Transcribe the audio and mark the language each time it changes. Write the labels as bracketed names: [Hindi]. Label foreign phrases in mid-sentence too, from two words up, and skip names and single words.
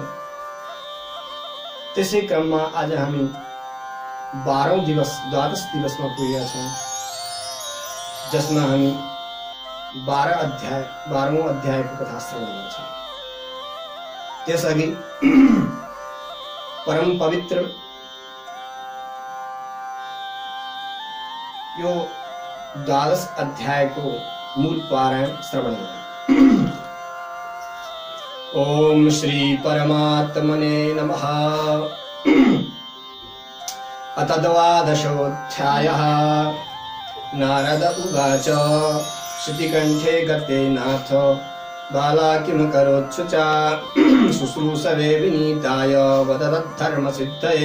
[Nepali] त्यसै क्रममा आज हामी 12औं दिवस द्वादश दिवसमा पुगेका छौं, जसमा हामी 12औं अध्यायको कथा श्रवण गर्छौं। त्यसअघि परम पवित्र यो द्वादश अध्यायको मूल पारायण श्रवण गरौँ। [Sanskrit] ओम श्री परमात्मने नमः। अथ द्वादशोऽध्यायः। नारद उवाच श्रुतिकण्ठे गते नाथ बाला किं करोत्सुचा शुश्रूषवे विनीताय वदतद्धर्मसिद्धये।